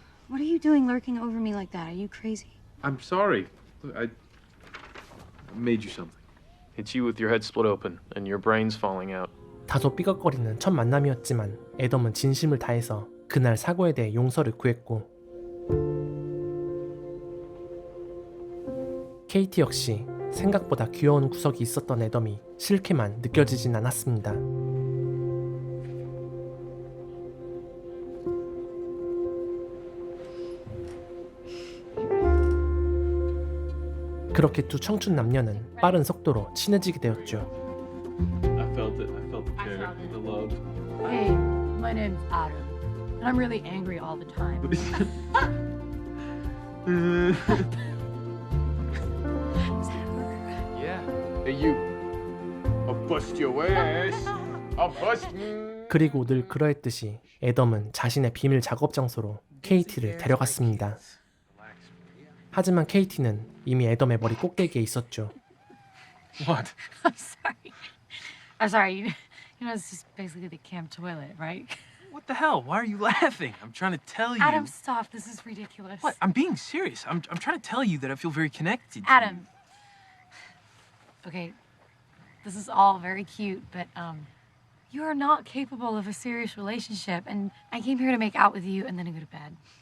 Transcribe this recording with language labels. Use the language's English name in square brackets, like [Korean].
[English] What are you doing lurking over me like that? Are you crazy? I'm sorry. Look, I made you something. It's you with your head split open and your brains falling out. [Korean] 다소 삐걱거리는 첫 만남이었지만 애덤은 진심을 다해서 그날 사고에 대해 용서를 구했고 케이티 역시 생각보다 귀여운 구석이 있었던 애덤이 싫게만 느껴지진 않았습니다. 그렇게 두 청춘 남녀는 빠른 속도로 친해지게 되었죠. [English] I felt it. I felt the care, the love. Hey, my name's Adam, and I'm really angry all the time. Yeah. Hey, you. I'll bust your ass. I'll bust. [Korean] 그리고 늘 그러했듯이 애덤은 자신의 비밀 작업 장소로 케이티를 데려갔습니다. 하지만 케이티는 이미 애덤의 머리 꼭대기에 있었죠. [English] What? I'm sorry. I'm sorry. You know, it's just basically the camp toilet, right? What the hell? Why are you laughing? I'm trying to tell you. Adam, stop. This is ridiculous. What? I'm being serious. I'm trying to tell you that I feel very connected. to Adam. Okay, this is all very cute, but you are not capable of a serious relationship, and I came here to make out with you and then to go to bed.